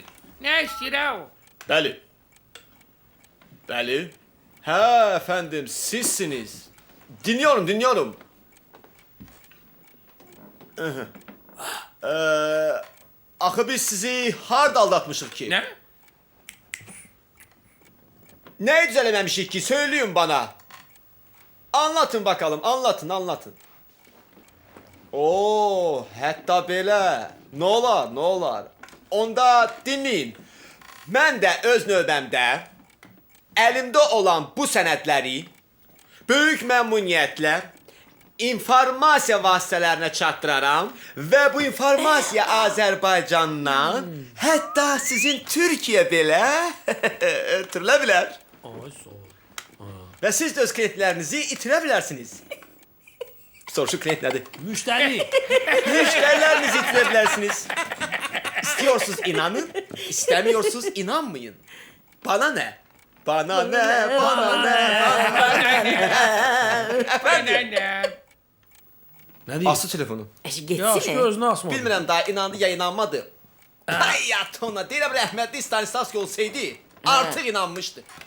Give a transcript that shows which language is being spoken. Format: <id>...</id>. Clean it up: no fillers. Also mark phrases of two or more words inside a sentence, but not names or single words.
<az>Ne istəyirəm? Bəli. Bəli. Hə, əfəndim, sizsiniz.</az> <tr>Dinliyorum.</tr> <az>Axı biz sizi harda aldatmışıq ki?</az> <tr>Ne? Neyi düzelememişik ki? Söyleyin bana. Anlatın bakalım, anlatın. Oo,</tr> <az>hətta belə. Nə olar? Onda dinləyin. Mən də öz növbəmdə əlimdə olan bu sənədləri böyük məmnuniyyətlə informasiya vasitələrinə çatdıraram və bu informasiya Azərbaycandan, hətta sizin Türkiyə belə ötürülə bilər. Və siz də öz klientlərinizi itirə bilərsiniz. Soruşu klient nədir?</az> <tr>Müşteri.</tr> <az>Müşterilerinizi itirə bilərsiniz.</az> <tr>İstiyorsunuz inanın, istemiyorsunuz inanmayın. Bana ne? Ne diyeyim? Aslı telefonu.</tr> <az>Yaxşı gözünü asma. Bilmirəm daha inandı ya inanmadı. Hayat ona deyirəm rəhmətli Stanislavski olsaydı artıq inanmışdı.</az>